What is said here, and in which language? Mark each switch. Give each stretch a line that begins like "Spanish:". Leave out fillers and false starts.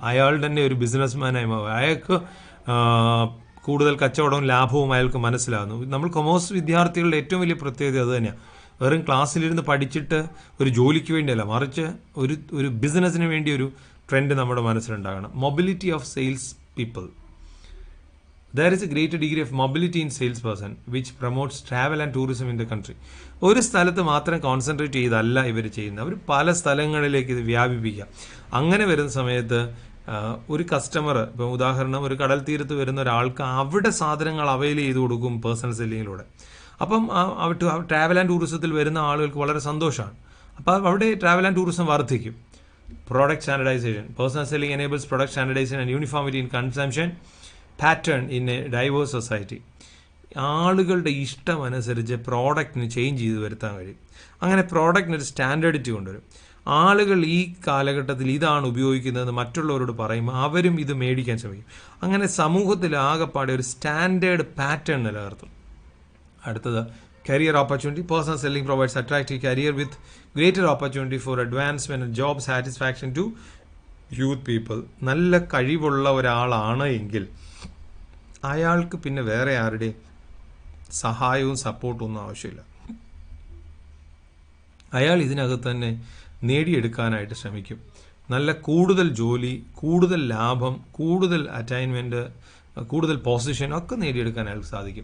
Malayalam: അയാൾ തന്നെ ഒരു ബിസിനസ്മാനായി മാറും. അയാൾക്ക് കൂടുതൽ കച്ചവടവും ലാഭവും അയാൾക്ക് മനസ്സിലാകുന്നു. നമ്മൾ കൊമേഴ്സ് വിദ്യാർത്ഥികളുടെ ഏറ്റവും വലിയ പ്രത്യേകത അത് തന്നെയാണ്. വെറും ക്ലാസ്സിലിരുന്ന് പഠിച്ചിട്ട് ഒരു ജോലിക്ക് വേണ്ടിയല്ല, മറിച്ച് ഒരു ബിസിനസ്സിന് വേണ്ടി ഒരു ട്രെൻഡ് നമ്മുടെ മനസ്സിലുണ്ടാകണം.
English: Mobility of sales people. There is a greater degree of mobility in salesperson which promotes travel and tourism in the country.
Malayalam: ഒരു സ്ഥലത്ത് മാത്രം കോൺസെൻട്രേറ്റ് ചെയ്തല്ല ഇവർ ചെയ്യുന്നത്, അവർ പല സ്ഥലങ്ങളിലേക്ക് ഇത് വ്യാപിപ്പിക്കുക. അങ്ങനെ വരുന്ന സമയത്ത് ഒരു കസ്റ്റമർ, ഇപ്പം ഉദാഹരണം ഒരു കടൽ തീരത്ത് വരുന്ന ഒരാൾക്ക് അവിടെ സാധനങ്ങൾ അവൈൽ ചെയ്ത് കൊടുക്കും പേഴ്സണൽ സെല്ലിങ്ങിലൂടെ. അപ്പം ട്രാവൽ ആൻഡ് ടൂറിസത്തിൽ വരുന്ന ആളുകൾക്ക് വളരെ സന്തോഷമാണ്. അപ്പോൾ അവിടെ ട്രാവൽ ആൻഡ് ടൂറിസം വർദ്ധിക്കും.
English: Product standardization. Personal selling enables product standardization and uniformity in consumption pattern in a diverse society.
Malayalam: ആളുകളുടെ ഇഷ്ടമനുസരിച്ച് പ്രോഡക്റ്റിന് ചേഞ്ച് ചെയ്ത് വരുത്താൻ കഴിയും. അങ്ങനെ പ്രോഡക്റ്റിന് ഒരു സ്റ്റാൻഡേർഡിറ്റി കൊണ്ടുവരും. ആളുകൾ ഈ കാലഘട്ടത്തിൽ ഇതാണ് ഉപയോഗിക്കുന്നത് മറ്റുള്ളവരോട് പറയുമ്പോൾ അവരും ഇത് മേടിക്കാൻ ശ്രമിക്കും. അങ്ങനെ സമൂഹത്തിൽ ആകെപ്പാടെ ഒരു സ്റ്റാൻഡേർഡ് പാറ്റേൺ നിലനിർത്തും. അടുത്തത്
English: career opportunity. Personal selling provides attractive career with greater opportunity for advancement and job satisfaction to youth people.
Malayalam: നല്ല കഴിവുള്ള ഒരാളാണ് എങ്കിൽ അയാൾക്ക് പിന്നെ വേറെ ആരുടെ സഹായവും സപ്പോർട്ടും ഒന്നും ആവശ്യമില്ല. അയാൾ ഇതിനകത്ത് തന്നെ നേടിയെടുക്കാനായിട്ട് ശ്രമിക്കും. നല്ല കൂടുതൽ ജോലി, കൂടുതൽ ലാഭം, കൂടുതൽ അറ്റൈൻമെൻറ്റ്, കൂടുതൽ പൊസിഷൻ ഒക്കെ നേടിയെടുക്കാൻ അയാൾക്ക് സാധിക്കും.